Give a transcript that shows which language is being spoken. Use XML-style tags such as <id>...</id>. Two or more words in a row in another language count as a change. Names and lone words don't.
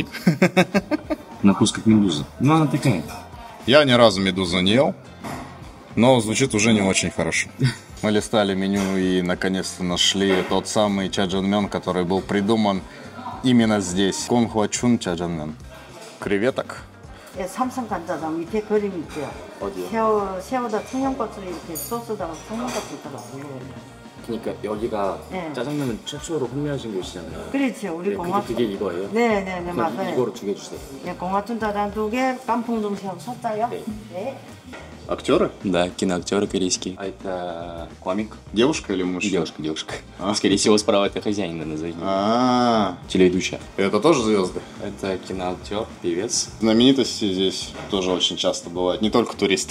<ru>На вкус как медуза. Ну, она такая. Я ни разу медузу не ел, но звучит уже не очень хорошо. Мы листали меню и наконец-то нашли тот самый чаджанмён, который был придуман именно здесь. Конхуачун чаджанмён. Креветок.</ru> <ko>삼선 간짜장 밑에 그림 있고요. 어디요? 새우다 청양고추를 이렇게 소스다가 청양고추다가 그러니까 여기가 네. 짜장면은 최초로 판매하신 곳이잖아요. 그렇죠. 우리 네, 공화춘. 그게 이거예요? 네네네 맞아요. 이거로 2개 주세요. 네, 공화춘 짜장 2개, 깐풍동 새우 섰어요. 네. 네.</ko> <ru>Актеры? Да, киноактеры корейские. А это комик? Девушка или мужчина? Девушка. Скорее всего, справа это хозяин, назови. Телеведущая. Это тоже звезды? Это киноактер, певец. Знаменитости здесь тоже очень часто бывают, не только туристы.</ru>